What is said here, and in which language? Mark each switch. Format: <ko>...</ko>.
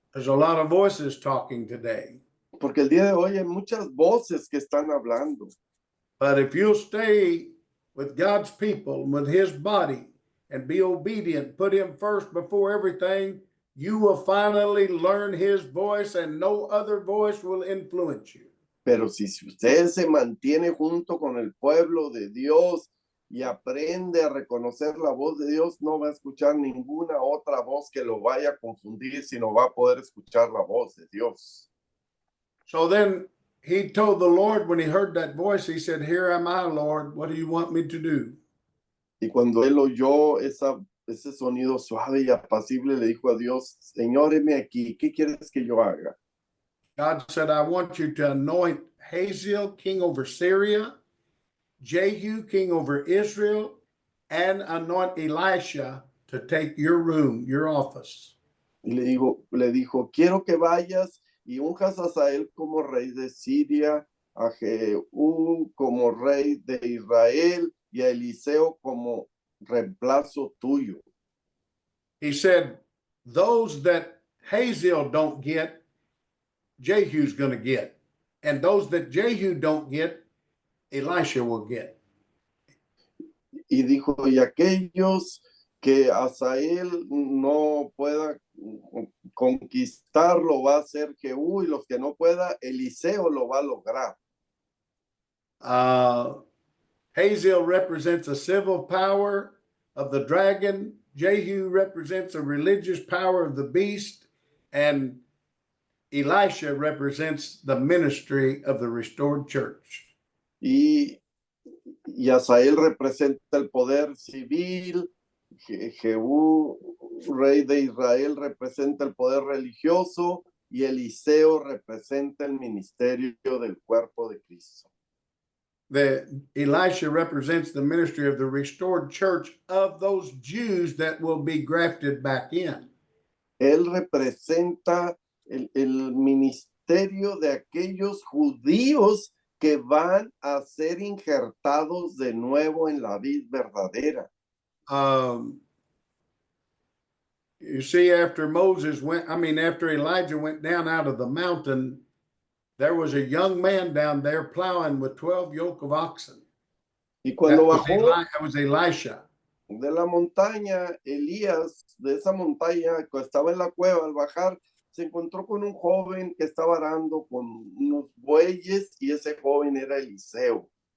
<en>There's a lot of voices talking today.</en> <es>Porque el día de hoy hay muchas voces que están hablando.</es> <en>But if you'll stay with God's people, with his body, and be obedient, put him first before everything, you will finally learn his voice and no other voice will influence you.</en> <es>Pero si usted se mantiene junto con el pueblo de Dios y aprende a reconocer la voz de Dios, no va a escuchar ninguna otra voz que lo vaya a confundir, sino va a poder escuchar la voz de Dios.</es> <en>So then he told the Lord, when he heard that voice, he said, "Here am I, Lord. What do you want me to do?"</en> <es>Y cuando él oyó ese sonido suave y apacible, le dijo a Dios, Señor, heme aquí, ¿qué quieres que yo haga?</es> <en>God said, "I want you to anoint Hazael, king over Syria, Jehu, king over Israel, and anoint Elisha to take your room, your office."</en> <es>Y le dijo, quiero que vayas y unjas a Hazael como rey de Siria, a Jehú como rey de Israel y a Eliseo como reemplazo tuyo.</es> <en>He said, those that Hazael don't get, Jehu's going to get. And those that Jehu don't get, Elisha will get.</en> <es>Y dijo, y aquellos que Hazael no pueda conquistar, lo va a hacer Jehú, y los que no pueda, Eliseo lo va a lograr.</es> <en>Hazael represents a civil power of the dragon. Jehu represents a religious power of the beast. And Elisha represents the ministry of the restored church.</en> <es>Y Hazael representa el poder civil, Jehú, rey de Israel, representa el poder religioso, y Eliseo representa el ministerio del cuerpo de Cristo.</es> <en>Elisha represents the ministry of the restored church of those Jews that will be grafted back in.</en> <es>Él representa el ministerio de aquellos judíos que van a ser injertados de nuevo en la vid verdadera.</es> <en>You see, after after Elijah went down out of the mountain, there was a young man down there plowing with 12 yoke of oxen.</en> <es>Y cuando bajó</es> <en>That was Elisha.</en> <es>de la montaña, Elías, de esa montaña que estaba en la cueva, al bajar, se encontró con un joven que estaba arando con unos bueyes y ese joven era Eliseo.</es>